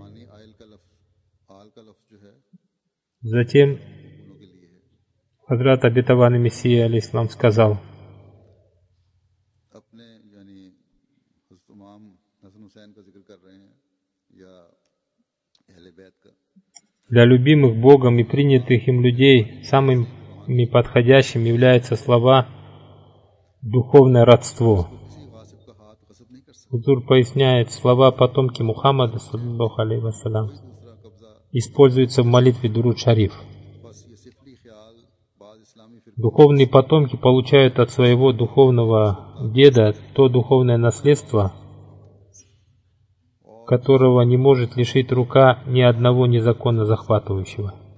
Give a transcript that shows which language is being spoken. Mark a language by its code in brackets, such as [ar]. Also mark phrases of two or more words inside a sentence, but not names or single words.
[ru] Затем Хазрат обетованный Мессия алейхиссалам сказал: для любимых Богом и принятых им людей самыми подходящими являются слова «духовное родство». Хузур поясняет, слова потомки Мухаммада, [ar] صلى الله عليه وسلم, [ru] используются в молитве Дуруд Шариф. Духовные потомки получают от своего духовного деда то духовное наследство, которого не может лишить рука ни одного незаконно захватывающего.